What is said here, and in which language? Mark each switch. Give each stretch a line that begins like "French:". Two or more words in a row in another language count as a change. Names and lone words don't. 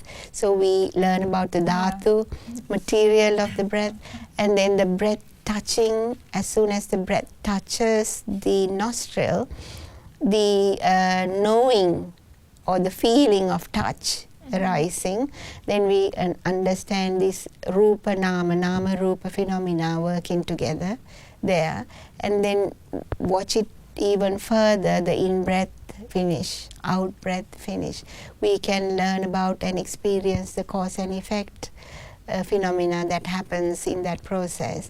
English: So we learn about the dhatu, material of the breath, and then the breath touching. As soon as the breath touches the nostril, the knowing or the feeling of touch arising, then we understand this
Pali: rupa nama, nama rupa
English: phenomena working together there, and then watch it even further, the in-breath finish, out-breath finish. We can learn about and experience the cause and effect phenomena that happens in that process.